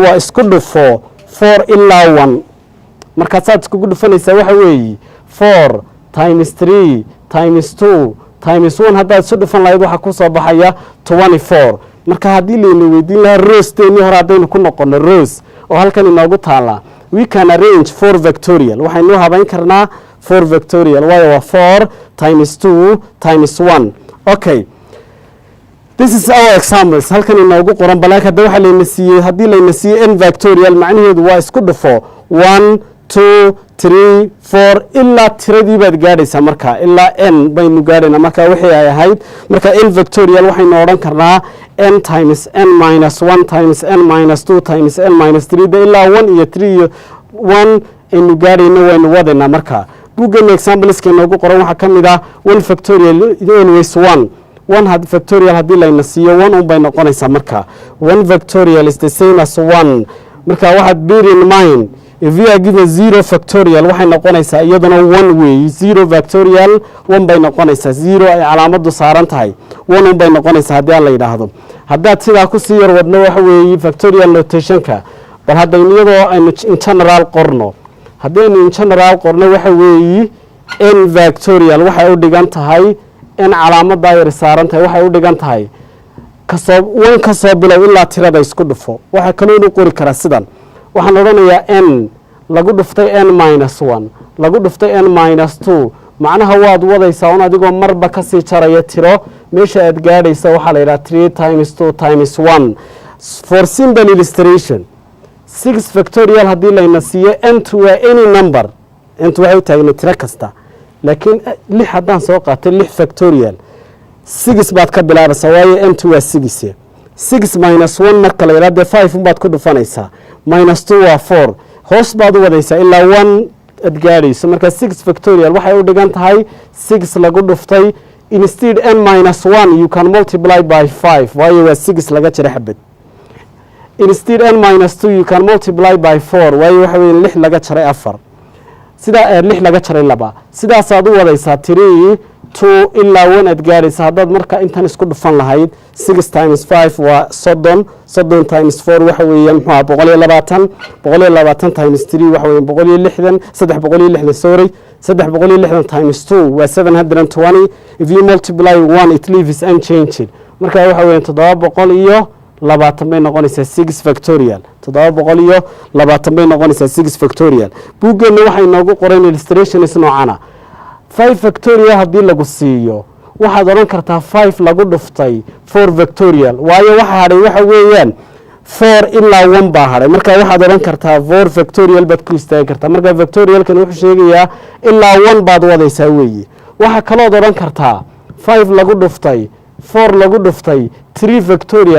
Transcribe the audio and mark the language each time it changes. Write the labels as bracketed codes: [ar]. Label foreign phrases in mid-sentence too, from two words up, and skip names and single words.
[so] waa isku dhufo 4 ilaa 1 markaasaad iskugu dhufanaysaa waxa weeye [en] 4 times 3 times 2 times 1 [so] haddaad isu dhufan lahayd waxaa ku soo baxaya 24 marka haddii layna weydiin lahaa roosteenii hore haddaynu ku noqono roos oo halkan inoogu taala [en] we can arrange 4 factorial [so] waxaynu habayn karnaa 4 factorial waayo waa [en] 4 times 2 times 1 [so] okay [en] this is our examples [so] halkan inoogu qoran balaa hadda waxa layna siiyey haddii layna siiyey n factorial macnaheedu waa isku dhufo 1 2 3 4 ilaa tiradii baad gaadhaysaa marka ilaa n baynu gaadhaynaa marka wixii ay ahayd marka n factorial waxaynu odhan karnaa [en] n times n minus 1 times n minus 2 times n minus 3 [so] da ilaa 1 iyo 3 iyo 1 aynu gaadhayno waynu wadaynaa marka buuggeena exampleska inoogu qoran waxaa ka mid ah [en] 1 factorial always 1 factorial [so] haddii layna siiyo 1 un bay noqonaysaa marka [en] 1 factorial is the same as 1 [so] marka waxaad [en] bear in mind if you are given 0 factorial [so] waxay noqonaysaa iyaduna 1 weey 0 factorial 1 bay noqonaysaa 0 ay calaamadu saaran tahay 1 un bay noqonaysaa haddii aan la yidhaahdo haddaad sidaa ku sii yar wadno waxa weeye factorial notationka bal haddaynu iyadoo aynu [en] in general [so] qorno haddaynu [en] in general [so] qorno waxa weeye n factorial waxay u dhigan tahay n calaamadaa yar saaran tahay waxay u dhigan tahay wan ka soo bilow ilaa tirada isku dhufo waxaa kaloo inu qori karaa sidan waxaan odhanayaa n lagu dhuftay [en] n minus 1 [so] lagu dhuftay [en] n minus 2 [so] macnaha waad wadaysaa un adigoo marba kasii jaraya tiro meesha aad gaadhaysa waxaa la yidhaha [en] 3 times 2 times 1 for simple illustration 6 factorial [so] haddii layna siiyo n2 waa [en] any number [so] n2 waxay u taagna tiro kasta laakiin 6 haddaan soo qaatay 6 factorial 6 baad ka bilaabaysaa waayo n2 waa 6 [en] 6 minus 1 [so] marka la yidhaha dee 5 unbaad ku dhufanaysaa minus 2 waa 4 hoos baad u wadaysaa ilaa 1 ad gaadhayso marka 6 factorial waxay u dhigan tahay 6 lagu dhuftay [en] instead n minus 1 you can multiply by 5 [so] waayo waa 6 laga jira xabad [en] instead n minus 2 you can multiply by 4 [so] waayo waxa weeye 6 laga jaray 4 sidaa 6 laga jaray 2 sidaasaad u wadaysaa 3 2 ilaa 1 ad gaadhaysa haddaad marka intan isku dhufan lahayd [en] 6 times 5 [so] waa 30 [en] 30 times 4 [so] waxa weeye muxuu ahaa [en] 120 times 3 [so] waxa weeye 160 360 sorry [en] 360 times 2 [so] waa 720 [en] if you multiply 1 it leaves unchanged [so] marka waxa weeye 720 bay noqonaysaa 6 factorial 720 bay noqonaysaa 6 factorial buuggeena waxay noogu qoran illustrations noocana 5 factorial haddii lagu siiyo waxaad odhan kartaa 5 lagu dhuftay 4 factorial waayo waxa hadhay waxa weeyaan 4 ilaa 1 baa hadhay marka waxaad odhan kartaa 4 factorial baad ku istaagi kartaa marka factorialkan wuxuu sheegayaa ilaa 1 baad wadaysaa weeye waxa kalood odhan kartaa 5 lagu dhuftay 4 lagu dhuftay 3 factorial